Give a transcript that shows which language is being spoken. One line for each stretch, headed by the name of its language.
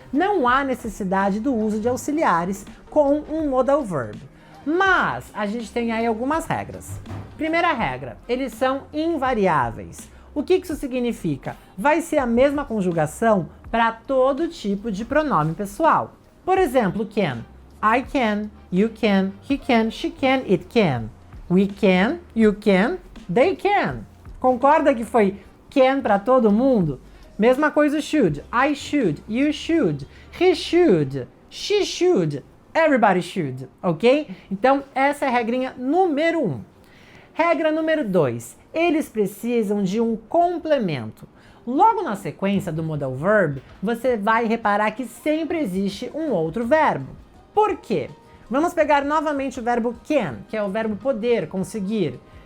Portuguese: Não há necessidade do uso de auxiliares com um Modal Verb. Mas a gente tem aí algumas regras. Primeira regra, eles são invariáveis. O que isso significa? Vai ser a mesma conjugação para todo tipo de pronome pessoal. Por exemplo, can.
English: I can, you can, he can, she can, it can. We can, you can, they can.
Portuguese: Concorda que foi can para todo mundo? Mesma coisa o should.
English: I should, you should, he should, she should, everybody should, ok?
Portuguese: Então, essa é a regrinha número 1. Regra número 2. Eles precisam de um complemento. Logo na sequência do Modal Verb, você vai reparar que sempre existe um outro verbo. Por quê? Vamos pegar novamente o verbo can, que é o verbo poder, conseguir.